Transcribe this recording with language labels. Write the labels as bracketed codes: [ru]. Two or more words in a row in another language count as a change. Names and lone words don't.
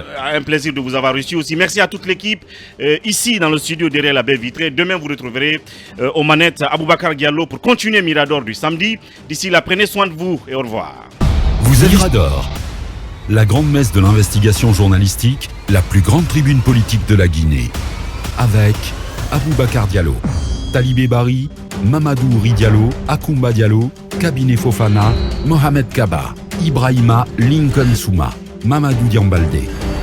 [fr] Un plaisir de vous avoir reçu aussi. Merci à toute l'équipe ici dans le studio derrière la baie vitrée. Demain, vous retrouverez aux manettes Aboubakar Diallo pour continuer Mirador du samedi. D'ici là, prenez soin de vous et au revoir. Vous êtes Mirador, la grande messe de l'investigation journalistique, la plus grande tribune politique de la Guinée. Avec Aboubakar Diallo, Talibé Bari, Mamadou Ouri Diallo, Akoumba Diallo, Kabinet Fofana, Mohamed Kaba, Ibrahima Lincoln Souma, Mamadou Diambalde.